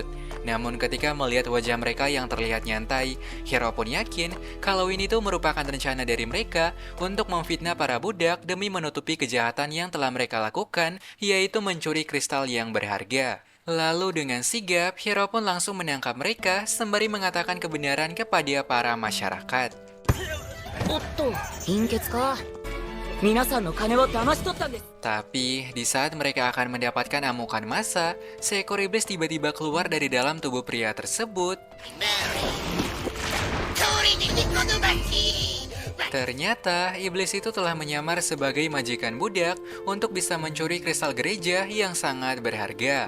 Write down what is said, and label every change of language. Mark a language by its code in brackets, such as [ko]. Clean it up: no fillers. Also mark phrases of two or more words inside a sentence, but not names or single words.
[id] Namun ketika melihat wajah mereka yang terlihat nyantai, Hiro pun yakin kalau ini tuh merupakan rencana dari mereka untuk memfitnah para budak demi menutupi kejahatan yang telah mereka lakukan, yaitu mencuri kristal yang berharga. Lalu dengan sigap, Hiro pun langsung menangkap mereka sembari mengatakan kebenaran kepada para masyarakat. [ja] おっと貧血か皆さんの金を騙し取ったんです [id] Tapi, di saat mereka akan mendapatkan amukan massa, seekor iblis tiba-tiba keluar dari dalam tubuh pria tersebut. Ternyata, iblis itu telah menyamar sebagai majikan budak untuk bisa mencuri kristal gereja yang sangat berharga.